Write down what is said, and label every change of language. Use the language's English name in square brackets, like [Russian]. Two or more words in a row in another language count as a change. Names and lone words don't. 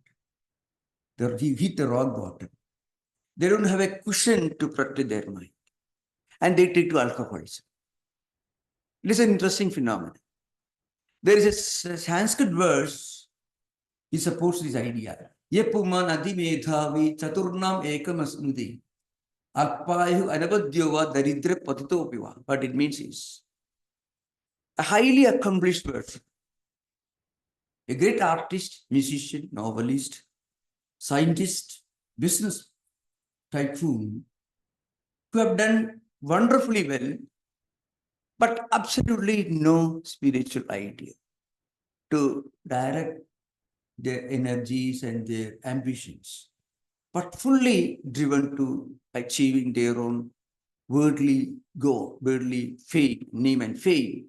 [English] They hit the rock bottom. They don't have a cushion to protect their mind. And they take to alcoholism. It is an interesting phenomenon. There is a Sanskrit verse, he supports this idea. [Sanskrit] Yepuman adimedhavi chaturnam ekam asmudi. Alpayu anabadhyova daridra patitopiva. [English] What it means is a highly accomplished person, a great artist, musician, novelist, scientist, business tycoon, who have done wonderfully well, but absolutely no spiritual idea to direct their energies and their ambitions, but fully driven to achieving their own worldly goal, worldly fame, name and fame.